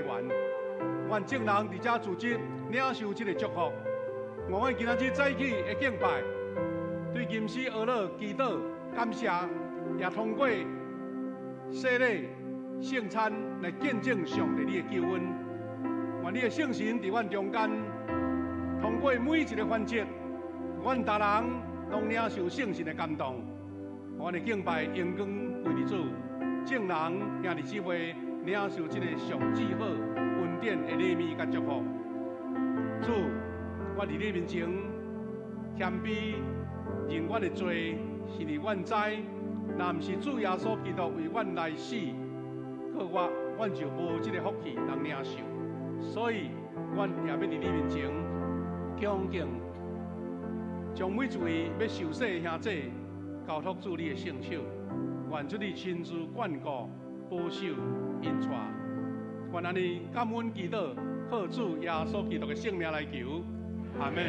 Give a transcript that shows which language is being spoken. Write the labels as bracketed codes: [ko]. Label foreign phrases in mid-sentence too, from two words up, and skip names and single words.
[nan] 阮众人伫遮聚集，领受这个祝福。我们今仔日早起的敬拜，对吟诗而乐、祈祷、感谢，也通过洗礼、圣餐来见证上帝你的救恩。愿你的圣神伫阮中间，通过每一个环节，阮大人拢领受圣神的感动。我的敬拜荣光归你主，众人兄弟姊妹领受这个上至好、恩典的礼物甲祝福。主，我伫你面前谦卑，认阮的罪，是伫阮知，若毋是主耶稣基督为阮来死，靠阮就无即个福气通领受。所以，阮也要伫你面前恭敬，将每一位要受洗的兄弟交托主你的圣手，愿主你亲自眷顾、保守、引带。愿安尼感恩祈祷，靠主耶稣基督的圣名来求，阿门。